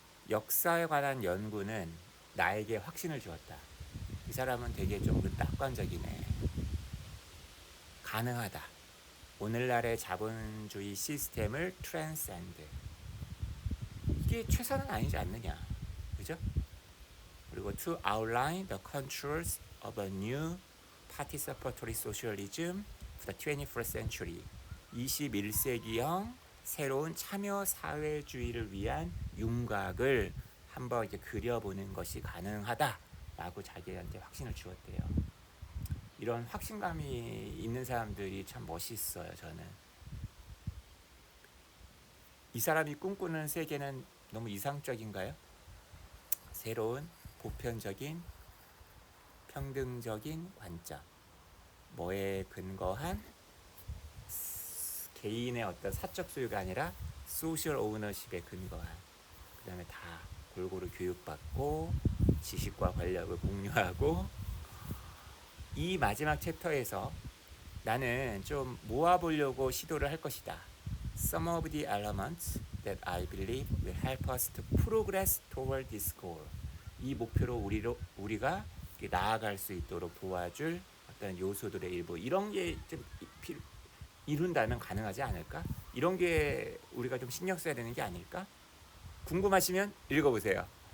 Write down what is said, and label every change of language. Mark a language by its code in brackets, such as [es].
[ko] 역사에 관한 연구는 나에게 확신을 주었다. 이 사람은 되게 좀 낙관적이네. 가능하다. 오늘날의 자본주의 시스템을 transcend. 이게 최선은 아니지 않느냐. 그죠? 그리고 [en] to outline the contours of a new participatory socialism for the 21st century. [ko] 21세기형 새로운 참여 사회주의를 위한 윤곽을 한번 이렇게 그려보는 것이 가능하다라고 자기한테 확신을 주었대요. 이런 확신감이 있는 사람들이 참 멋있어요. 저는 이 사람이 꿈꾸는 세계는 너무 이상적인가요? 새로운 보편적인 평등적인 관점, 뭐에 근거한 개인의 어떤 사적 소유가 아니라 소셜 오너십에 근거한, 그 다음에 다 골고루 교육받고 지식과 권력을 공유하고. 이 마지막 챕터에서 나는 좀 모아보려고 시도를 할 것이다. [en] Some of the elements that I believe will help us to progress toward this goal. [ko] 이 목표로 우리가 나아갈 수 있도록 도와줄 어떤 요소들의 일부, 이런 게 좀 이룬다면 가능하지 않을까? 이런 게 우리가 좀 신경 써야 되는 게 아닐까? 궁금하시면 읽어보세요.